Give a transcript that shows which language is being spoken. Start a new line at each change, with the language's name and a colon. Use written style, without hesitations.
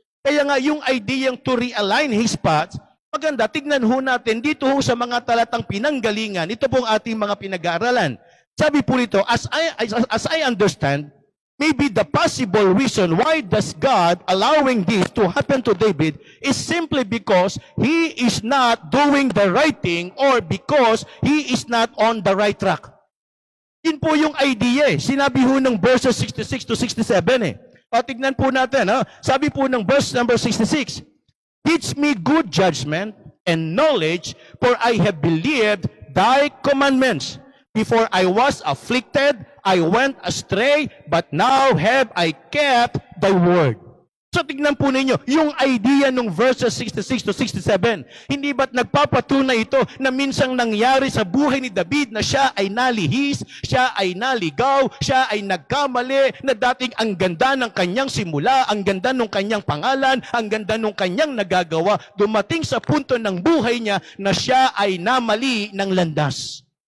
Filipino: Kaya nga yung idea
English: to realign His path,
Filipino: maganda, tignan ho natin dito ho sa mga talatang pinanggalingan, ito pong ating mga pinag-aaralan. Sabi po nito,
English: as I understand, maybe the possible reason why does God allowing this to happen to David is simply because he is not doing the right thing or because he is not on the right track.
Filipino: Yun po yung idea eh. Sinabi ho ng verses 66 to 67 eh. O tignan po natin. Sabi po ng
English: verse number 66, teach me good judgment and knowledge, for I have believed thy commandments. Before I was afflicted, I went astray, but now have I kept thy word.
Filipino: So tignan po ninyo, yung idea ng verses 66 to 67, hindi ba't nagpapatunay ito na minsang nangyari sa buhay ni David na siya ay nalihis, siya ay naligaw, siya ay nagkamali, na dating ang ganda ng kanyang simula, ang ganda ng kanyang pangalan, ang ganda ng kanyang nagagawa, dumating sa punto ng buhay niya na siya ay namali ng landas.